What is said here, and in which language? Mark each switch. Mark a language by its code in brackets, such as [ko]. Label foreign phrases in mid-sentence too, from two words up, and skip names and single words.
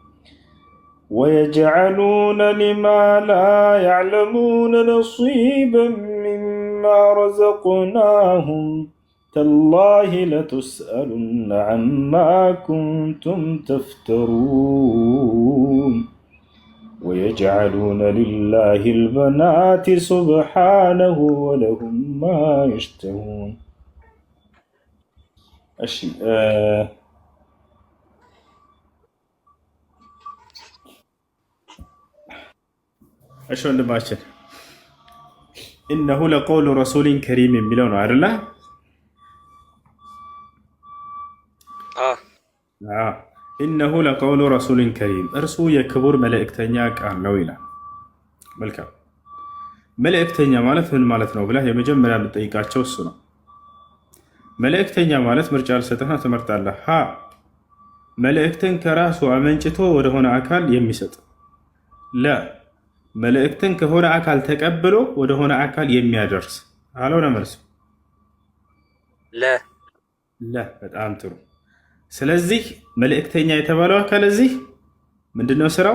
[ar] ويجعلون لما لا يعلمون نصيبا مما رزقناهم تالله لتسألن عما كنتم تفترون ويجعلون لله البنات سبحانه ولهم ما يشتهون. [am] እሺ ወንድማችን [ar] إنه لقول رسول كريم [am] የሚለው ነው አይደለ? [ar] إنه لقول رسول كريم [am] እርሱ የክቡር መልእክተኛ ቃል ነው ይላል። መልካም መልእክተኛ ማለት ምን ማለት ነው ብለህ የመጀመሪያ የምትጠይቃቸው እሱ ነው። መልእክተኛ ማለት ምርጫ ልሰጥህና ትመርጣለህ። ሀ መልእክትን ከራሱ አመንጭቶ ወደሆነ አካል የሚሰጥ፣ ለ መልእክትን ከሆነ አካል ተቀብሎ ወደሆነ አካል የሚያደርስ አለሆነ መልሱ ለ። በጣም ጥሩ። ስለዚህ መልእክተኛ የተባለው አካል እዚህ ምንድነው ስራው?